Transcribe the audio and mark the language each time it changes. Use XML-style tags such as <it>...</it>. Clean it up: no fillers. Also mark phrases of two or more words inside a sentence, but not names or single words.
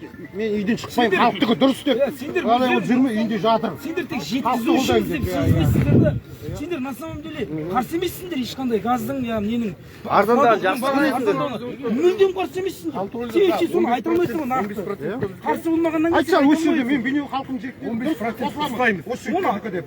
<kk>Мен үйден шықпаймын, халықтікі дұрыс деп. Қалай ол жүрме, үйінде жатыр. Сендер тек жеткізушісіз деп сезінесіздер да. Сендер</kk> <ru>на самом деле</ru> <kk>қарсы емессіңдер ешқандай газдың я ненің Арзандаған жақсы мүлдем қарсы емессіңдер. Сен соны айта алмайсың ғой нақты. Қарсы болмағаннан кейін Айтсаң осы жерде мен бейнеу халқым жігіттері 15% қосыламыз. Осы жігіттердікі деп.</kk>